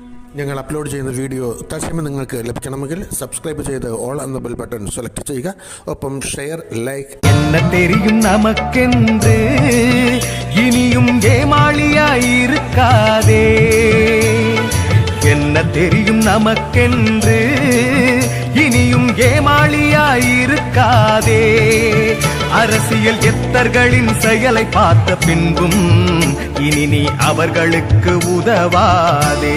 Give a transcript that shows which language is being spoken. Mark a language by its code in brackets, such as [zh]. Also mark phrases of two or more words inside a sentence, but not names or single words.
[ml] ഞങ്ങൾ അപ്ലോഡ് ചെയ്യുന്ന വീഡിയോ തത്സമയം നിങ്ങൾക്ക് ലഭിക്കണമെങ്കിൽ സബ്സ്ക്രൈബ് ചെയ്ത് ഓൾ എന്ന [en] bell button [ml] സെലക്ട് ചെയ്യുക. ഒപ്പം [en] share, like. [ta] என்ன தெரியும் நமக்கென்று இனியும் ஏமாளியாயிருக்காதே. என்ன தெரியும் நமக்கென்று இனியும் ஏமாளியாயிருக்காதே. அரசியல் எத்தர்களின் செயலை பார்த்த பின்பும் இனி நீ அவர்களுக்கு உதவாதே.